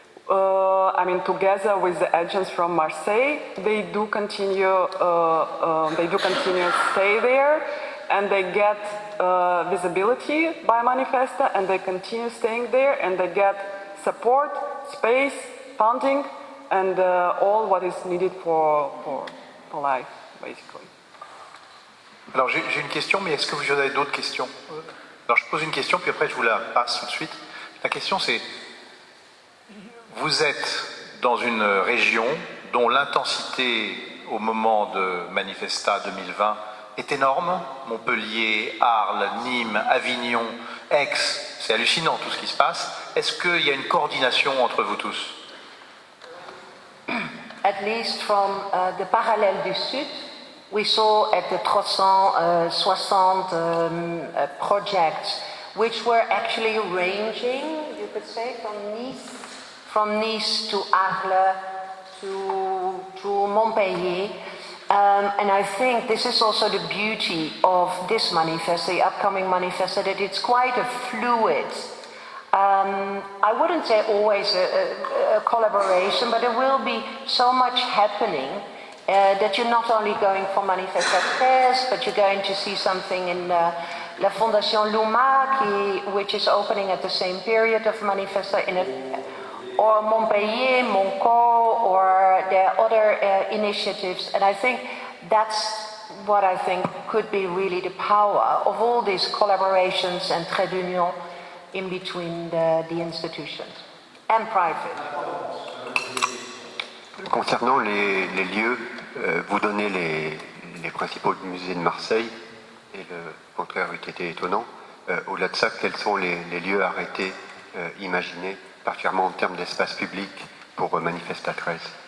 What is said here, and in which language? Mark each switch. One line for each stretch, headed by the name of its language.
English: I mean, together with the agents from Marseille, they do continue to stay there, and they get visibility by Manifesta, and they continue staying there, and they get support, space, funding, and all what is needed for life, basically.
French: Alors j'ai une question, mais est-ce que vous avez d'autres questions? Alors je pose une question, puis après je vous la passe tout de suite. La question c'est, vous êtes dans une région dont l'intensité au moment de Manifesta 2020 est énorme. Montpellier, Arles, Nîmes, Avignon, Aix, c'est hallucinant tout ce qui se passe. Est-ce qu'il y a une coordination entre vous tous?
English: At least from the Parallèle du Sud, we saw at the 360 projects, which were actually ranging, you could say, from Nice to Arles to Montpellier. And I think this is also the beauty of this manifesto, the upcoming manifesto, that it's quite a fluid, I wouldn't say always a collaboration, but there will be so much happening that you're not only going for Manifesta 13, but you're going to see something in La Fondation Luma, which is opening at the same period of Manifesta, or Montpellier, Monco, or there are other initiatives. And I think that's what I think could be really the power of all these collaborations and trade union in between the institutions and private.
French: Concernant les lieux, vous donnez les principaux musées de Marseille, et le contraire eût été étonnant. Au-delà de ça, quels sont les lieux arrêtés, imaginés, particulièrement en termes d'espace public pour Manifesta 13?